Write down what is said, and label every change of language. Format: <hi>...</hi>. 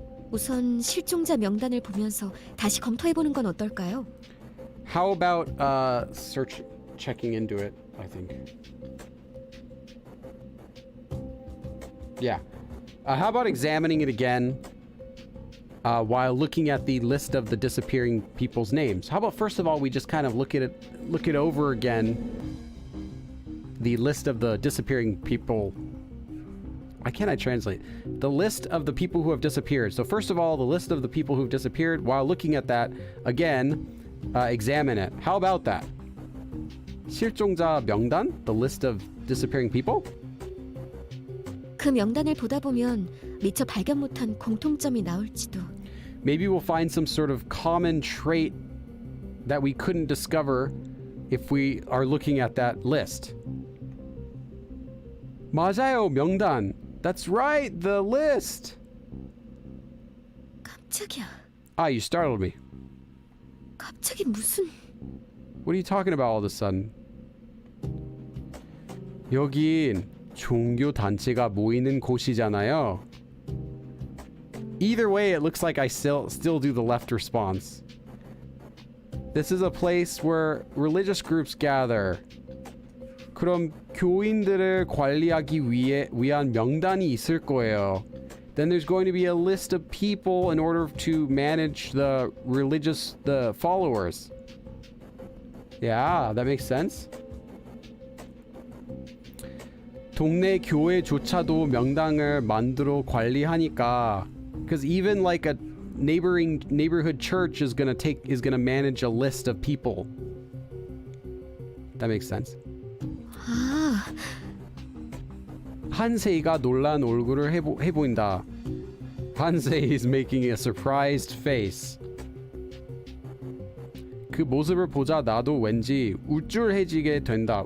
<ko>우선 실종자 명단을 보면서 다시 검토해보는 건 어떨까요?</ko> <en>How about checking into it, I think. Yeah. How about examining it again while looking at the list of the disappearing people's names? How about first of all we just kind of look it over again, the list of the disappearing people. Why can't I translate? The list of the people who have disappeared. So first of all, the list of the people who've disappeared. While looking at that, again, examine it. How about that?</en> <ko>실종자 명단?</ko> <en>The list of disappearing people?</en> <ko>그 명단을 보다 보면 미처 발견 못한 공통점이 나올지도.</ko> <en>Maybe we'll find some sort of common trait that we couldn't discover if we are looking at that list.</en> <ko>맞아요, 명단.</ko> <en>That's right, the list.</en> <ko>깜짝이야.</ko> <en>You startled me.</en> <ko>갑자기 무슨...</ko> <en>What are you talking about all of a sudden?</en> <ko>여긴 종교 단체가 모이는 곳이잖아요.</ko> <en>Either way, it looks like I still do the left response. This is a place where religious groups gather.</en> <ko>그럼 교인들을 관리하기 위한 명단이 있을 거예요.</ko> <en>Then there's going to be a list of people in order to manage the followers. Yeah, that makes sense.</en> <ko>동네 교회조차도 명단을 만들어 관리하니까,</ko> <en>because even like a neighborhood church is gonna manage a list of people. That makes sense.</en> <ko>한세이가 놀란 얼굴을 해보인다.</ko> <en>한세이 is making a surprised face.</en> <ko>그 모습을 보자 나도 왠지 우쭐해지게 된다.</ko>